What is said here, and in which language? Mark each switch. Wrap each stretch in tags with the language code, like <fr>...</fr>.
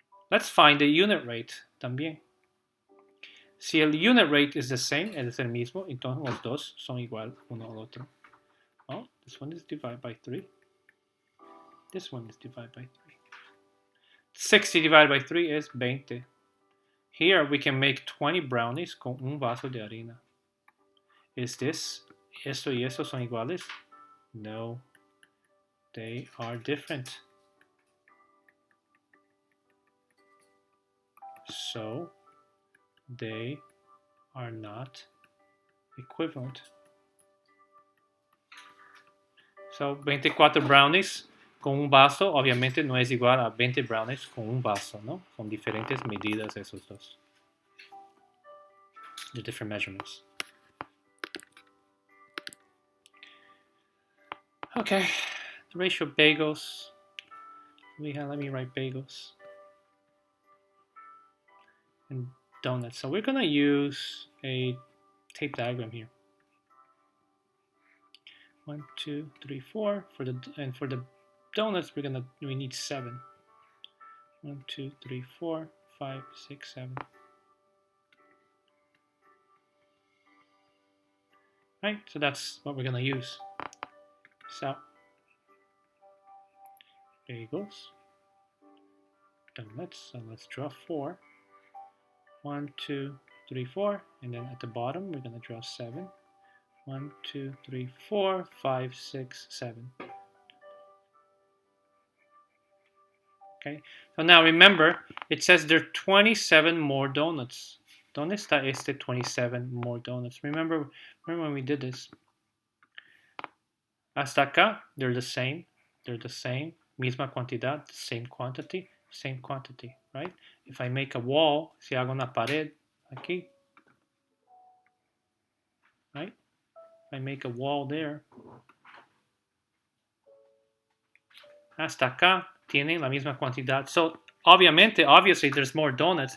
<en>Let's find the unit rate</en> <es>también. Si el unit rate</es> <en>is the same,</en> <es>es el mismo, entonces los dos son igual uno al otro.</es> <en>Oh, this one is divided by 3. This one is divided by 3. 60 divided by 3 is 20. Here we can make 20 brownies</en> <es>con un vaso de harina.</es> <en>Is this,</en> <es>esto y esto son iguales?</es> <en>No, they are different. So they are not equivalent.</en> <es>So 24 brownies con un vaso obviamente no es igual a 20 brownies con un vaso, ¿no? Son diferentes medidas esos dos.</es> <en>The different measurements. Okay, the ratio of bagels. Let me write bagels and donuts. So we're gonna use a tape diagram here. 1, 2, 3, 4 for the donuts we need 7. 1, 2, 3, 4, 5, 6, 7. Right, so that's what we're gonna use. So bagels, donuts. So let's draw 4. 1, 2, 3, 4, and then at the bottom we're gonna draw 7. 1, 2, 3, 4, 5, 6, 7. Okay, so now remember, it says there are 27 more donuts.</en> <es>¿Dónde está este 27</es> <en>more donuts? Remember when we did this?</en> <es>Hasta acá,</es> <en>they're the same. They're the same.</en> <es>Misma cantidad,</es> <en>same quantity, right? If I make a wall,</en> <es>si hago una pared aquí,</es> <en>right? If I make a wall there,</en> <es>hasta acá tienen la misma cantidad.</es> <en>So obviously there's more donuts.</en>